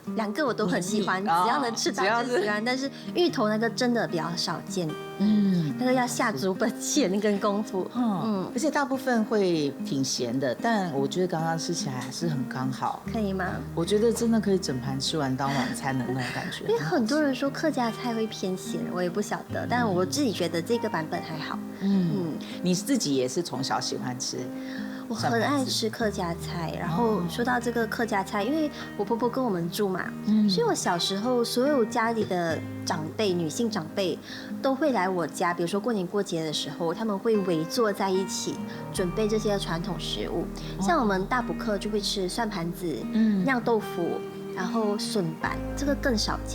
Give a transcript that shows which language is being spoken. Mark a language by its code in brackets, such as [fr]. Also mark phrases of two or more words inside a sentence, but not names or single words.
[zh] 兩個我都很喜歡，只要能吃到就喜歡。但是芋頭那個真的比較少見，那個要下足本錢跟功夫，而且大部分會挺鹹的，但我覺得剛剛吃起來還是很剛好。可以嗎？我覺得真的可以整盤吃完當晚餐的那種感覺。因為很多人說客家菜會偏鹹，我也不曉得，但我自己覺得這個版本還好。你自己也是從小喜歡吃？我很爱吃客家菜，然后说到这个客家菜，因为我婆婆跟我们住嘛，所以我小时候所有家里的长辈，女性长辈都会来我家，比如说过年过节的时候，他们会围坐在一起准备这些传统食物，像我们大补课就会吃蒜盘子、酿豆腐，然后笋板，这个更少见。